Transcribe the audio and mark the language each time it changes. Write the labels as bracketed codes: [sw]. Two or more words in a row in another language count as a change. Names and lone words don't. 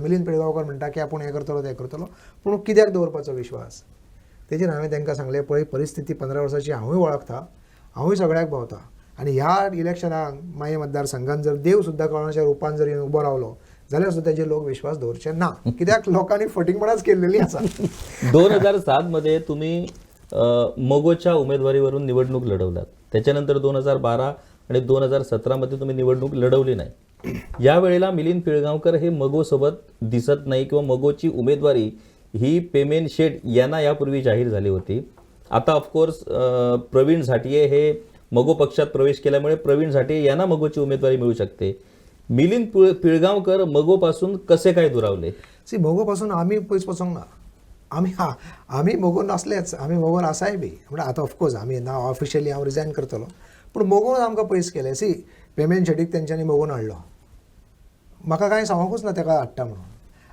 [kok] मिलिंद पिळगांवकर म्हणटा की आपूण हें करतलो तें करतलो पूण कित्याक दवरपाचो विश्वास. तेजेर हांवें तांकां सांगलें पळय परिस्थिती 15 वर्सांची हांवूय वळखता, हांवूय सगळ्याक भोंवता आनी ह्या इलेक्शनाक माय मतदारसंघान जर देव सुद्दां कोणाच्या रुपान जर येवन उबो रावलो जाल्यार सुद्दां तेजे लोक विश्वास दवरचे ना. कित्याक लोकांनी फटिंगपणाच केल्लेली आसा. [mr] 2007 मध्ये तुम्ही मगोच्या उमेदवारीवरून निवडणूक लढवलात. त्याच्यानंतर 2012 आणि 2017 मध्ये तुम्ही निवडणूक लढवली नाही. यावेळेला मिलिंद पिळगांवकर हे मगोसोबत दिसत नाही किंवा मगोची उमेदवारी ही पेमेन शेट यांना यापूर्वी जाहीर झाली होती. आता ऑफकोर्स प्रवीण झाटिये हे मगो पक्षात प्रवेश केल्यामुळे प्रवीण झाटिये यांना मगोची उमेदवारी मिळू शकते. मिलिंद पिळगांवकर मगोपासून कसे काय दुरावले? [kok] मगोपासून आमी पयस वचोंक ना. आमी मोगोन असलेच, आमी मोगोन आसाय बी. म्हणजे आतां ऑफकोर्स आमी ना ऑफिशियली हांव रिजायन करतलो पूण मोगोन आमकां पयस केलें. पेमेंट शेटीक तेंच्यांनी मोगोन हाडलो. म्हाका कांय सांगोकूच ना ताका हाडटा म्हणून.